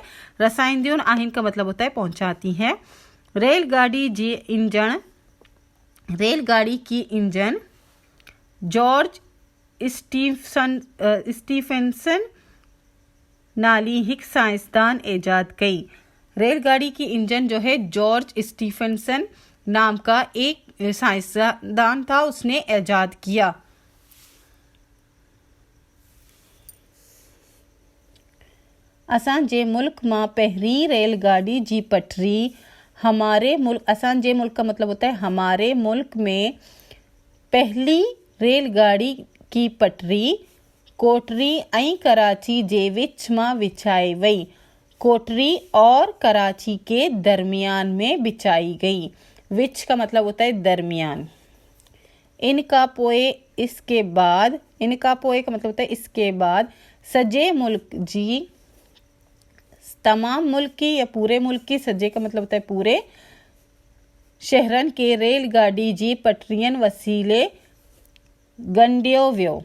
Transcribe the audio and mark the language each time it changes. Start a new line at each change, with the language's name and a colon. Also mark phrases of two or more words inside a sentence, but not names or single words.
Sindhi: रसायंदियुन आहिन
Urdu: کا مطلب ہوتا ہے پہنچاتی ہے.
Sindhi: रेलगाड़ी जी इंजन,
Urdu: ریل گاڑی کی انجن
Sindhi: जॉर्ज स्टीफेंसन नाली हिक साइंसदान ईजाद कई।
Urdu: ریل گاڑی کی انجن جو ہے جارج سٹیفنسن نام کا ایک سائنسدان تھا، اس نے ایجاد کیا.
Sindhi: असां जे मुल्क मां पहिरीं रेलगाड़ी जी पटरी
Urdu: ہمارے ملک,
Sindhi: असां जे मुल्क
Urdu: کا مطلب ہوتا ہے ہمارے ملک میں پہلی ریل گاڑی کی پٹری
Sindhi: कोटरी ऐं कराची जे विच मां विछाई वई।
Urdu: کوٹری اور کراچی کے درمیان میں بچھائی گئی. وچ کا مطلب ہوتا ہے درمیان.
Sindhi: इनका पोए
Urdu: اس کے بعد,
Sindhi: इनका पोए
Urdu: کا مطلب ہوتا ہے اس کے بعد,
Sindhi: सजे मुल्क जी,
Urdu: تمام ملک کی یا پورے ملک کی, سجے کا مطلب ہوتا ہے پورے,
Sindhi: शहरन के रेलगाड़ी जी पटरियन वसीले गंडियो व्यो।